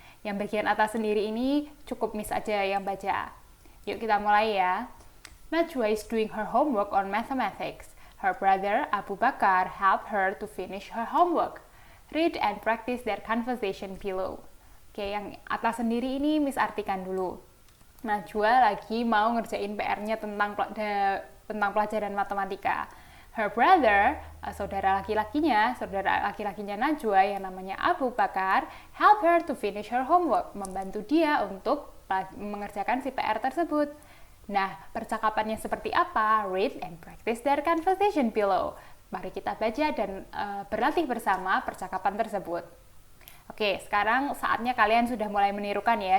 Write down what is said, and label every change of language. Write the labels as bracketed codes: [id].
[id] Yang bagian atas sendiri ini cukup Miss aja yang baca. Yuk kita mulai ya. [en] Najwa is doing her homework on mathematics. Her brother Abu Bakar helped her to finish her homework. Read and practice their conversation below. [id] Oke, yang atas sendiri ini Miss artikan dulu. Najwa lagi mau ngerjain PR-nya tentang pelajaran matematika. [en] Her brother, [id] saudara laki-lakinya Najwa yang namanya Abu Bakar, [en] help her to finish her homework, [id] membantu dia untuk mengerjakan si PR tersebut. Nah, percakapannya seperti apa? [en] Read and practice their conversation below. [id] Mari kita baca dan berlatih bersama percakapan tersebut. Oke, sekarang saatnya kalian sudah mulai menirukan ya.